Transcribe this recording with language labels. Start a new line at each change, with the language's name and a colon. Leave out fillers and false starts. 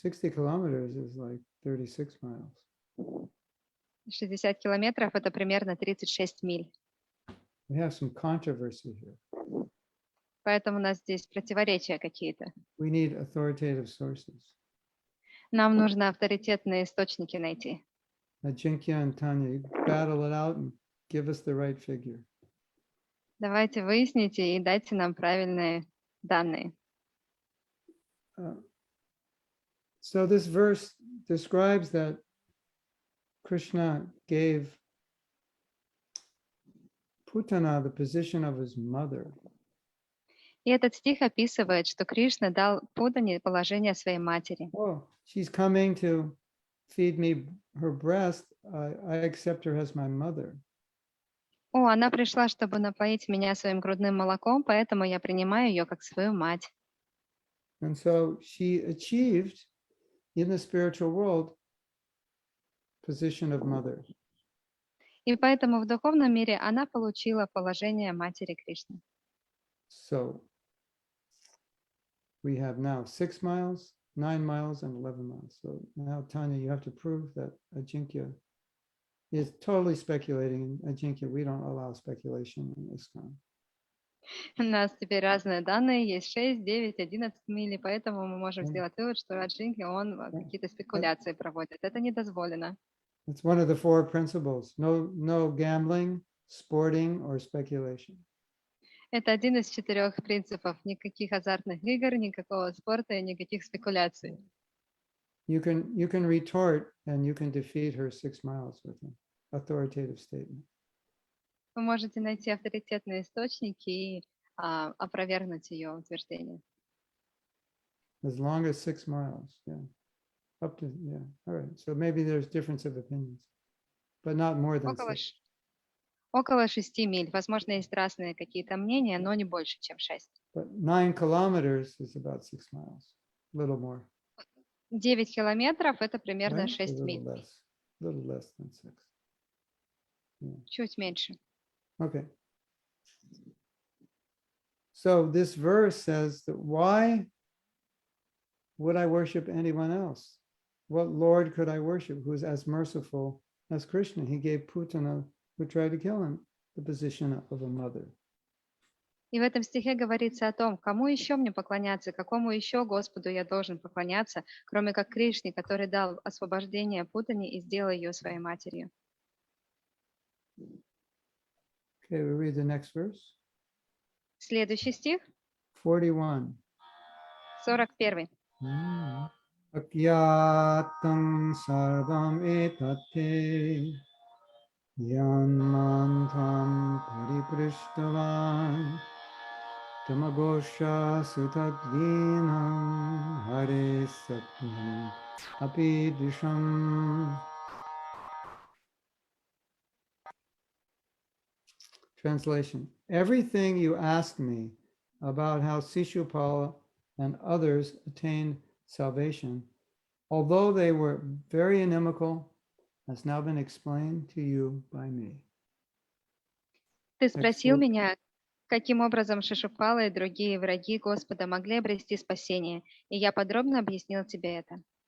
English: 60 kilometers is like 36 miles.
Russian: 60 километров — это примерно 36 миль.
English: We have some controversy here.
Russian: Поэтому у нас здесь противоречия какие-то.
English: We need authoritative sources.
Russian: Нам нужно авторитетные источники найти.
English: Ajinkya and Tanya, you battle it out and give us the right figure.
Russian: Давайте выясните и дайте нам правильные данные.
English: So this verse describes that Krishna gave Putana the position of his mother.
Russian: И этот стих описывает, что Кришна дал Путане положение своей матери.
English: Oh, she's coming to feed me her breast. I accept her as my mother.
Russian: О, она пришла, чтобы напоить меня своим грудным молоком, поэтому я принимаю ее как свою мать.
English: And so she achieved in the spiritual world position of mother.
Russian: И поэтому в духовном мире она получила положение матери Кришны.
English: So we have now 6 miles, 9 miles, and 11 miles. So now, Tanya, you have to prove that Ajinkya is totally speculating. Ajinkya, we don't allow speculation in ISKCON.
Russian: У нас теперь разные данные, есть 6, 9, 11 миль, поэтому мы можем сделать вывод, что Аджинки, он какие-то спекуляции проводит. Это не дозволено.
English: It's one of the 4 principles. No gambling, sporting, or speculation.
Russian: Это один из 4 принципов. Никаких азартных игр, никакого спорта и никаких спекуляций.
English: You can retort and you can defeat her 6 miles with an authoritative statement.
Russian: Вы можете найти авторитетные источники и опровергнуть ее утверждение.
English: As long as 6 miles, yeah. Up to, yeah, all right. So maybe there's difference of opinions, but not more than 6.
Russian: Около 6 миль. Возможно, есть разные какие-то мнения, но не больше, чем 6.
English: But 9 kilometers is about 6 miles, a little more.
Russian: 9 километров — это примерно
English: Right? 6 A
Russian: миль.
English: little less than 6.
Russian: Чуть меньше.
English: Okay. So this verse says that why would I worship anyone else? What Lord could I worship who is as merciful as Krishna? He gave Putana who tried to kill him the position of a mother.
Russian: И в этом стихе говорится о том, кому еще мне поклоняться, какому еще Господу я должен поклоняться, кроме как Кришне, который дал освобождение Путани и сделал ее своей матерью.
English: Okay, we read the next verse.
Russian: Следующий стих, 41.
English: 41.
Sanskrit: Akyatang sarvam etate yanmantam pariprishtavan tamagosha sutadvinam hare satnam apidisham.
English: Translation. Everything you asked me about how Sishupala and others attained salvation, although they were very inimical, has now been explained to you by me.
Russian: Ты спросил
English: Excellent.
Russian: меня, каким образом Шишупала и другие враги Господа могли обрести спасение, и я подробно объяснил тебе это.